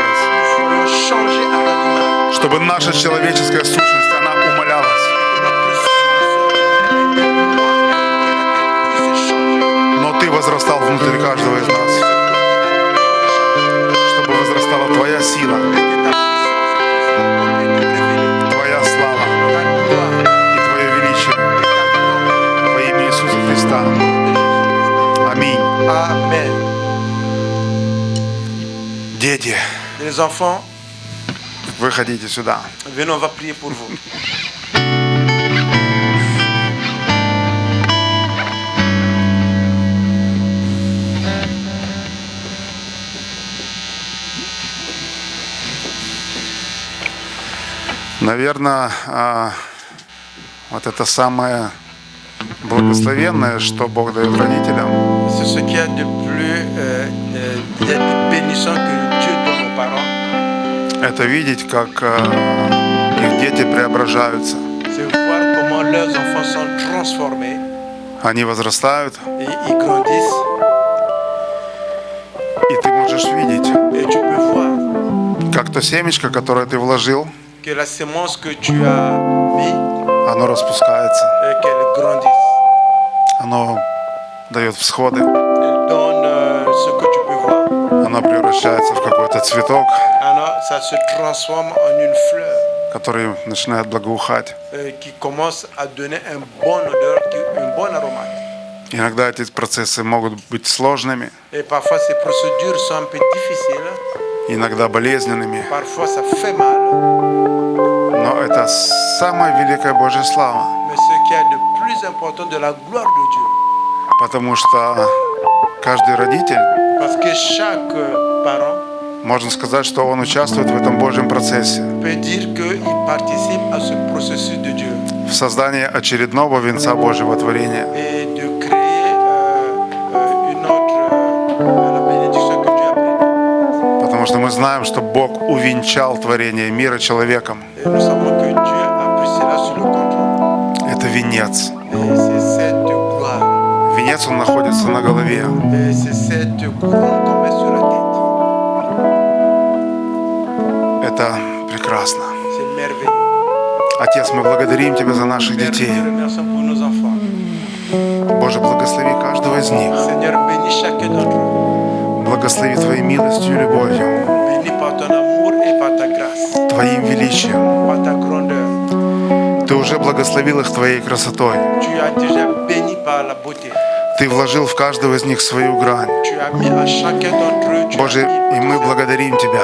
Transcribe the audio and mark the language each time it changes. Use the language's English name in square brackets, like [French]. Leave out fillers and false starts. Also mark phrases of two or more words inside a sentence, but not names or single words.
[Russian] образ, чтобы наша человеческая сущность, она умалялась, но Ты возрастал внутри каждого из нас, чтобы возрастала Твоя сила, Твоя слава и Твое величие во имя Иисуса Христа. Аминь. [French] Amen. [Russian] Дети, [French] Les enfants, [Russian] выходите сюда. [French] venez, on va prier pour vous. [Russian] Наверное, вот это самое благословенное, что Бог дает родителям. [French] C'est ce qu'il y a de plus bénissant que Dieu donne aux parents. [Russian] Это видеть, как их дети преображаются. [French] C'est voir comment leurs enfants sont transformés [Russian] Они возрастают, [French] et ils grandissent. [Russian] и ты можешь видеть, [French] Et tu peux voir [Russian] как то семечко, которое ты вложил, [French] que la sémence que tu as mis, [Russian] оно распускается, [French] qu'elle grandisse. [Russian] оно дает всходы, [French] Elle donne ce que tu peux voir. [Russian] оно превращается в какой-то цветок, [French] Alors, ça se transforme en une fleur [Russian] который начинает благоухать. [French] qui commence à donner un bon odeur, un bon aromate. [Russian] Иногда эти процессы могут быть сложными, [French] Et parfois, ces procédures sont un peu difficiles. [Russian] иногда болезненными, [French] Parfois, ça fait mal. [Russian] но это самая великая Божья слава. [French] Mais ce qui est de plus important de la gloire de Dieu. [Russian] Потому что каждый родитель, [French] Parce que chaque parent [Russian] можно сказать, что он участвует в этом Божьем процессе. [French] peut dire qu'il participe à ce processus de Dieu. [Russian] В создании очередного венца Божьего творения. [French] Et de créer une autre, la bénédiction que Dieu a prévue. [Russian] Потому что мы знаем, что Бог увенчал творение мира человеком. [French] Et nous savons que Dieu a pris cela sur le contrôle. [Russian] Это венец. [French] Et c'est cette gloire. [Russian] Венец, он находится на голове. [French] Et c'est cette couronne qu'on met sur la tête. [Russian] Это прекрасно. [French] C'est merveilleux. [Russian] Отец, мы благодарим Тебя за наших [French] Père, nous [Russian] детей. [French] te remercions pour nos enfants. [Russian] Боже, благослови каждого из них. [French] Seigneur, bénis chacun d'entre eux. [Russian] Благослови Твоей милостью и любовью, [French] Bénis par ton amour et par ta grâce, [Russian] Твоим величием. [French] par ta grandeur. [Russian] Ты уже благословил их Твоей красотой. [French] Tu as déjà béni par la beauté. [Russian] Ты вложил в каждого из них свою грань. [French] Tu as mis à chacun d'entre eux. Tu [Russian] Боже, [French] as [Russian] и [French] mis [Russian] мы [French] ton [Russian] благодарим Тебя